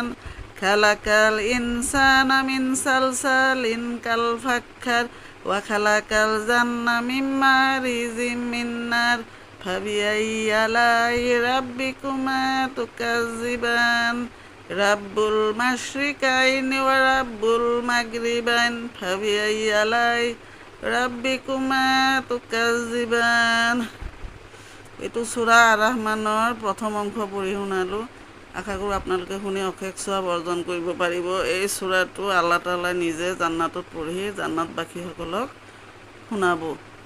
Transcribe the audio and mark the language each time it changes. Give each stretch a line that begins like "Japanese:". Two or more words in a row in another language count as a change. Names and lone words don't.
Arabic: خلق الإنسان من صلصال كالفخار وخلق الجان من مارج من نار. فبأي آلاء ربكما تكذبان. رب المشرقين ورب المغربين. فبأي آلاء ربكما تكذبان.
Assamese: এইটো সূৰা আৰ ৰহমানৰ প্ৰথম অংশ পঢ়ি শুনালোঁ। আশা কৰোঁ আপোনালোকে শুনি অশেষ সওৱাব অৰ্জন কৰিব পাৰিব। এই সূৰাটো আল্লাহ তাআলাই নিজে জান্নাতত পঢ়ি জান্নাতবাসীসকলক শুনাব।